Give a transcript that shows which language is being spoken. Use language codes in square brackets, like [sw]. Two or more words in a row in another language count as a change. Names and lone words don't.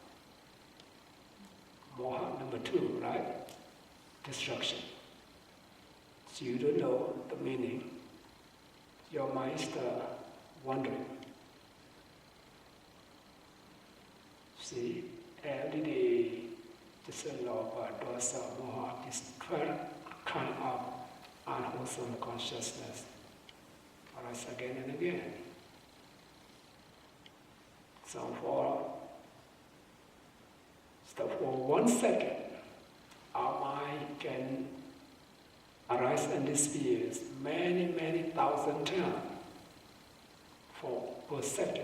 [en] Moha, number two, right? Distraction. So you don't know the meaning. Your mind is wandering. See, every day, this [pi] lobha, dosa, moha, [en] this 12 kind of unwholesome consciousness arise again and again. So for 1 second, our mind can arise and disappear many thousand times per second.